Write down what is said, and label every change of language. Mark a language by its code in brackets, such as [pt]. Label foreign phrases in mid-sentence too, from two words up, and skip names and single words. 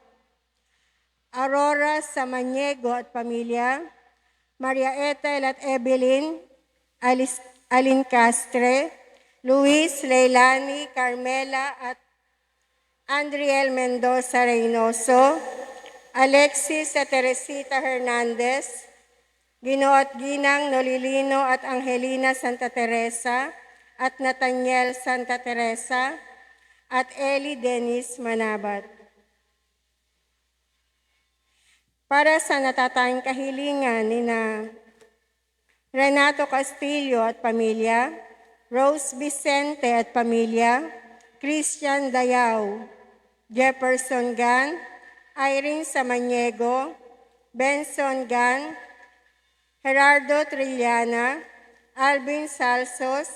[tl] Aurora Samaniego at pamilya, Maria Ethel at Evelyn Alincastre, Luis, Leilani, Carmela at Andriel Mendoza Reynoso, Alexis at Teresita Hernandez, Ginoo at Ginang Nolilino at Angelina Santa Teresa at Nathaniel Santa Teresa at Eli Dennis Manabat. Para sa natatanging kahilingan ni na Renato Castillo at pamilya, Rose Vicente at pamilya, Christian Dayaw, Jefferson Gan, Irene Samaniego, Benson Gan, Gerardo Trillana, Alvin Salsos,